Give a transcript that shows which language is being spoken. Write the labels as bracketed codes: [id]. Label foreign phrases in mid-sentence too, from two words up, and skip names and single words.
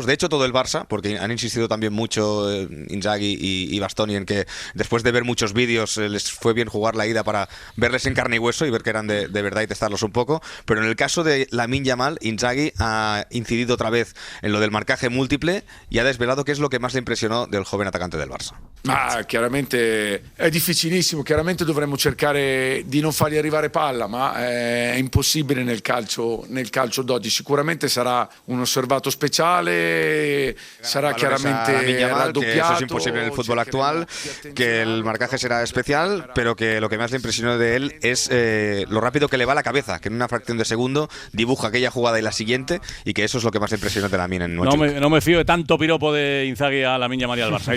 [es] De hecho, todo el Barça, porque han insistido también mucho Inzaghi y Bastoni en que después de ver muchos vídeos les fue bien jugar la ida para verles en carne y hueso y ver que eran de verdad y testarlos un poco. Pero en el caso de Lamine Yamal, Inzaghi ha incidido otra vez en lo del marcaje múltiple y ha desvelado qué es lo que más le impresionó del joven atacante del Barça. [it] Chiaramente è difficilissimo, chiaramente dovremmo cercare di non fargli arrivare palla, ma è impossibile nel calcio d'oggi. Sicuramente sarà uno osservato speciale, sarà chiaramente raddoppiato. [es] Que eso es imposible en el fútbol actual, que el marcaje será especial, pero que lo que más le impresionó de él es lo rápido que le va la cabeza, que en una fracción de segundo dibuja aquella jugada y la siguiente, y que eso es lo que más le impresionó de Lamine en No me fío de tanto piropo de Inzaghi a Lamine Yamal y al Barça.